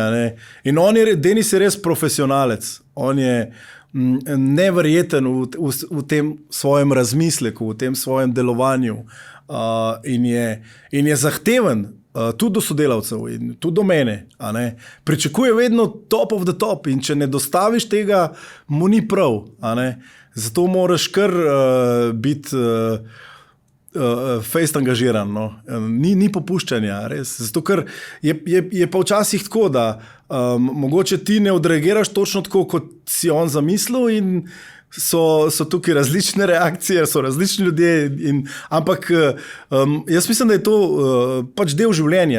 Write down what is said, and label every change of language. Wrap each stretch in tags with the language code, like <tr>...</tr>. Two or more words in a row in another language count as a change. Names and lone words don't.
<sl>In Denis je res profesionalec. On je neverjeten v tem svojem razmisleku, v tem svojem delovanju in je zahteven tudi do sodelavcev in tudi do mene. Pričakuje vedno</sl> <en>top of the top</en> <sl>in če ne dostaviš tega, mu ni prav. Zato moraš kar biti fejst angažiran. Ni popuščanja, res. Zato, ker je pa včasih tako, da mogoče ti ne odreagiraš točno tako, kot si on zamislil in so tukaj različne reakcije, so različni ljudje, ampak jaz mislim, da je to pač del življenja.</sl>